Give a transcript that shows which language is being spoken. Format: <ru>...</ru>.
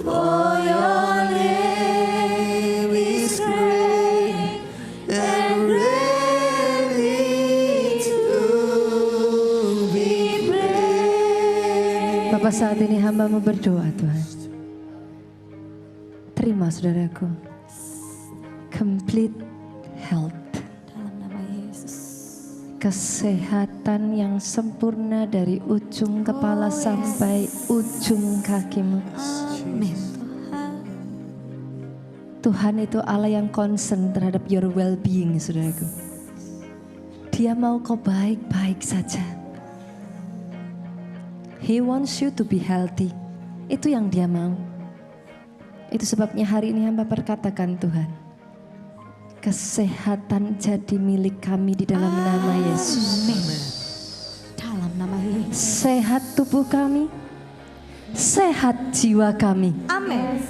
<en>For your name is great and greatly to be praised.</en> <id>Bapak, saat ini hamba-Mu berdoa, Tuhan. Terima, saudaraku.</id> <en>Complete health.</en> <id>Dalam nama Yesus. Kesehatan yang sempurna dari ujung kepala sampai ujung kakimu. Amin. Tuhan itu Allah yang concern terhadap</id> <en>your well-being,</en> <id>saudaraku. Dia mau kau baik-baik saja.</id> <en>He wants you to be healthy.</en> <id>Itu yang dia mau. Itu sebabnya hari ini hamba perkatakan, Tuhan, kesehatan jadi milik kami di dalam nama Yesus. Amin. Dalam nama Yesus. Sehat tubuh kami, sehat jiwa kami. Amin.</id>